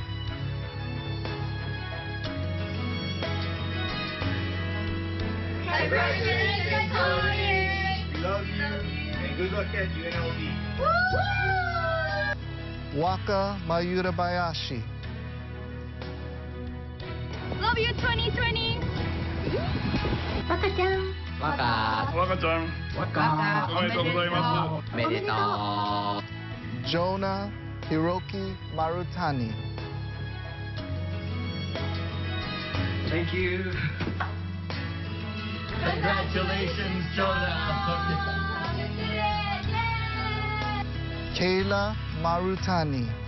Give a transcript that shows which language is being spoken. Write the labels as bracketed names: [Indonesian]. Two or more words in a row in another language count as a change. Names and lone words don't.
[English] Congratulations, Cody! We love you, and good luck at UNLV. Waka Mayurabayashi. Love you, 2020! Waka-chan. Waka-chan. Waka. [Japanese] おめでとうございます. Omedetou. [English] Jonah Hiroki Marutani. Thank you. Congratulations, Jonah. Kayla Marutani.